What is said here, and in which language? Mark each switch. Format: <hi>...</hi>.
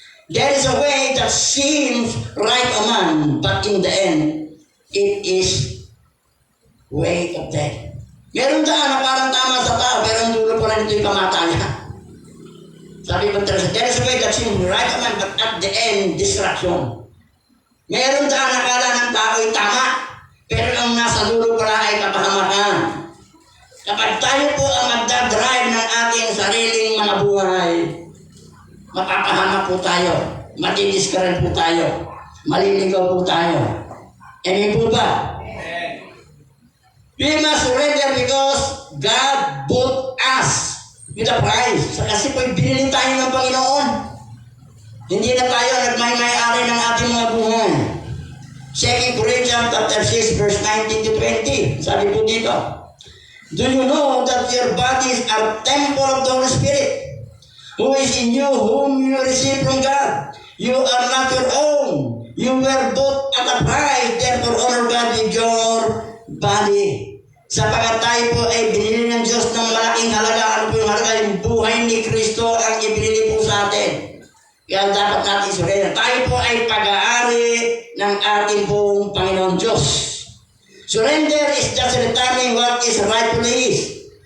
<en>There is a way that seems right a man, but in the end, it is way of death.</en> <tl>Meron daan na parang tama sa tao, pero ang dulo pa rin ito yung kamatayan. Sabi ba</tl> <en>there is a way that seems right a man, but at the end, destruction.</en> <tl>Meron daan na kala ng tao ay tama, pero ang nasa dulo pala ay kapahamakan. Kapag tayo po ang magdadrive ng ating sariling mga buhay, mapapahamak po tayo, madidiskaran po tayo, maliligaw po tayo. Amen po ba?</tl> <en>We must surrender because God bought us with a price.</en> <tl>Kasi po binili tayo ng Panginoon. Hindi na tayo nagmay-may-ari ng ating mga buhay.</tl> <en>2 Corinthians chapter 6 verse 19 to 20.</en> <tl>Sabi po dito,</tl> <en>do you know that your bodies are temple of the Holy Spirit, who is in you, whom you receive from God? You are not your own. You were bought at a price, therefore honor God with your body.</en> <tl>Sapagkat tayo po ay binili ng Diyos ng malaking halaga. Ano po yung halaga? Yung buhay ni Kristo ang ibinili po sa atin. Kaya dapat natin surrender. Tayo po ay pag-aari ng ating pong Panginoon Diyos.</tl> <en>Surrender is just returning what is rightfully is.</en>